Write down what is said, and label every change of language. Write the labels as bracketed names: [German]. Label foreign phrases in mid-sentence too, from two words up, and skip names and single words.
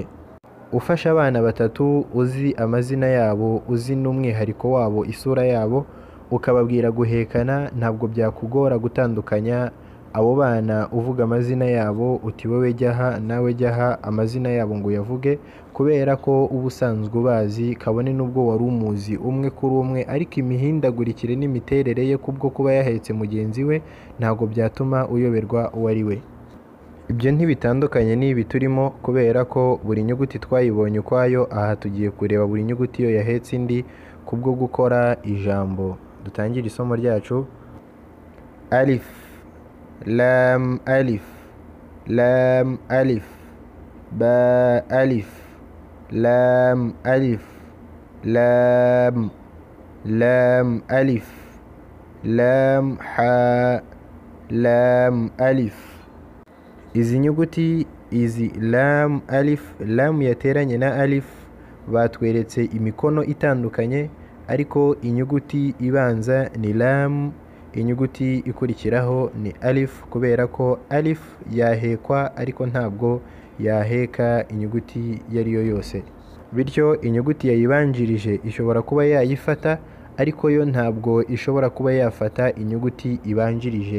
[Kinyarwanda] Ufasha abana batatu uzi amazina yabo, uzi n'umwihariko wabo, isura yabo, ukababwira guhekana, ntabwo byakugora gutandukanya abo bana uvuga amazina yabo uti wowe jyaha nawe jyaha amazina yabo ngo uyavuge, kubera ko uba usanzwe ubazi, kabone n'ubwo wari umuzi umwe kuri umwe, ariko imihindagurikire n'imiterere ye kubwo kuba yahetse mugenzi we ntabwo byatuma uyoberwa uwo ari we. Ibyo ntibitandukanye n'ibi turimo, kubera ko buri nyuguti twayibonye ukwayo. Aha tugiye kureba buri nyuguti iyo yahetse indi kubwo gukora ijambo. Dutangire isomo ryacu. [Arabic] ألف، لام ألف، لام ألف، باء ألف، لام ألف، لام، لام ألف، لام هاء، لام ألف. [Kinyarwanda] Izi nyuguti, izi [Arabic] لام ألف, [Kinyarwanda] lam yateranye na alif, batweretse imikono itandukanye, ariko inyuguti ibanza ni lam, inyuguti ikurikiraho ni alif, kubera ko alif yahekwa ariko ntabwo yaheka inyuguti iyo ari yo yose. Bityo inyuguti yayibanjirije ishobora kuba yayifata, ariko yo ntabwo ishobora kuba yafata inyuguti ibanjirije.